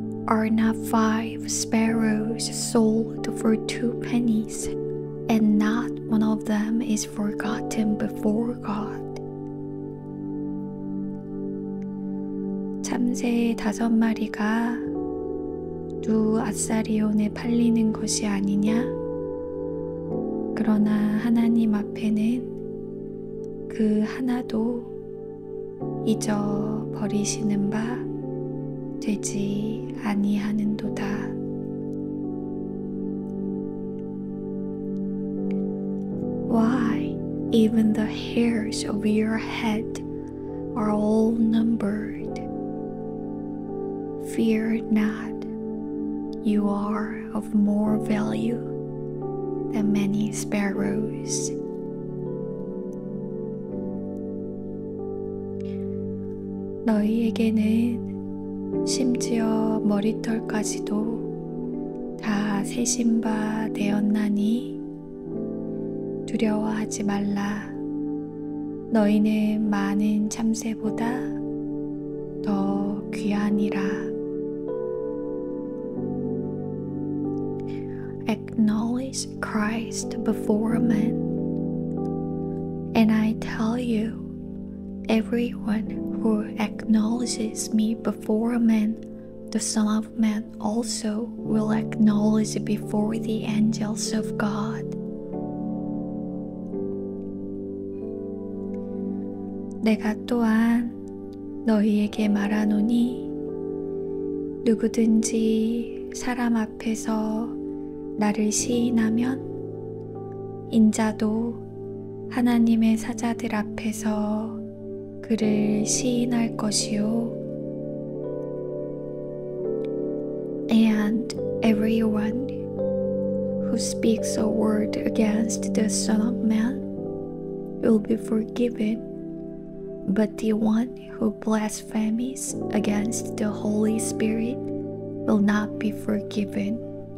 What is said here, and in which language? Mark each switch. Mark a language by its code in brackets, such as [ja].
[en] Are not 5 sparrows sold for 2 pennies, and not one of them is forgotten before God? [ko] 참새 5마리가 두 아사리온에 팔리는 것이 아니냐? 그러나 하나님 앞에는 그 하나도 잊어버리시는 바 되지 아니하는도다. [en] even the hairs of your head are all numbered. Fear not, you are of more value than many sparrows. [ko] 너희에게는 심지어 머리털까지도 다 세신 바 되었나니 두려워하지 말라. 너희는 많은 참새보다 더 귀하니라. [en] Acknowledge Christ before men, and I tell you, everyone who acknowledges me before men, the Son of Man also will acknowledge before the angels of God. [ko] 내가 또한 너희에게 말하노니 누구든지 사람 앞에서 나를 시인하면 인자도 하나님의 사자들 앞에서 그를 시인할 것이요. [en] And everyone who speaks a word against the Son of Man will be forgiven, but the one who blasphemes against the Holy Spirit will not be forgiven.